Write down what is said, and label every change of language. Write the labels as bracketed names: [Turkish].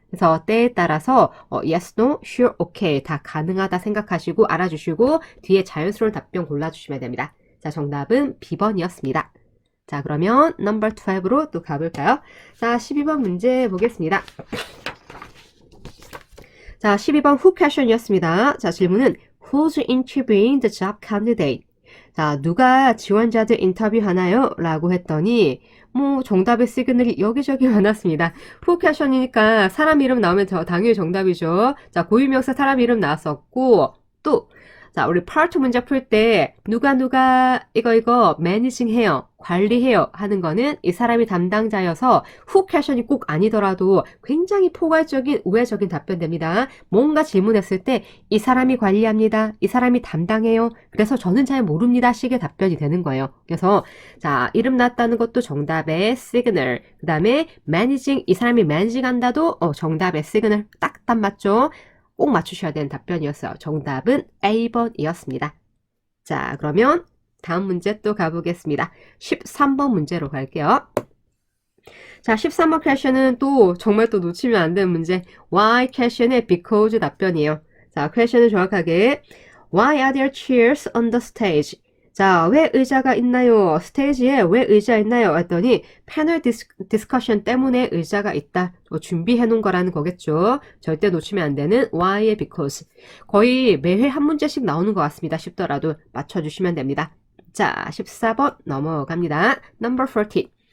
[Korean] 그래서 때에 따라서 yes, no, sure, okay 다 가능하다 생각하시고 알아주시고 뒤에 자연스러운 답변 골라주시면 됩니다. 자, 정답은 B번이었습니다. 자, 그러면 넘버 12로 또 가볼까요? 자, 12번 문제 보겠습니다. 자, 12번 who question이었습니다. 자, 질문은 [English] who's interviewing the job candidate? [Korean] 자, 누가 지원자들 인터뷰하나요? 라고 했더니 뭐 정답의 시그널이 여기저기 많았습니다. who question이니까 사람 이름 나오면 당연히 정답이죠. 자, 고유명사 사람 이름 나왔었고 또 자, 우리 part 문제 풀 때 누가 이거 매니징 해요, 관리해요 하는 거는 이 사람이 담당자여서 who question이 꼭 아니더라도 굉장히 포괄적인 우회적인 답변 됩니다. 뭔가 질문했을 때 이 사람이 관리합니다, 이 사람이 담당해요, 그래서 저는 잘 모릅니다 식의 답변이 되는 거예요. 그래서 자, 이름 났다는 것도 정답의 시그널, 그 다음에 매니징, 이 사람이 매니징 한다도 정답의 시그널 딱 맞죠? 꼭 맞추셔야 되는 답변이었어요. 정답은 A번이었습니다. 자, 그러면 다음 문제 또 가보겠습니다. 13번 문제로 갈게요. 자, 13번 퀘션은 또 정말 또 놓치면 안 되는 문제. Why 퀘션의 because 답변이에요. 자, 퀘션은 정확하게 [English] Why are there chairs on the stage? [Korean] 자, 왜 의자가 있나요? 스테이지에 왜 의자 있나요? 했더니 패널 디스커션 때문에 의자가 있다. 준비해 놓은 거라는 거겠죠. 절대 놓치면 안 되는 why의 because. 거의 매회 한 문제씩 나오는 것 같습니다. 쉽더라도 맞춰주시면 됩니다. 자, 14번 넘어갑니다. Number 14.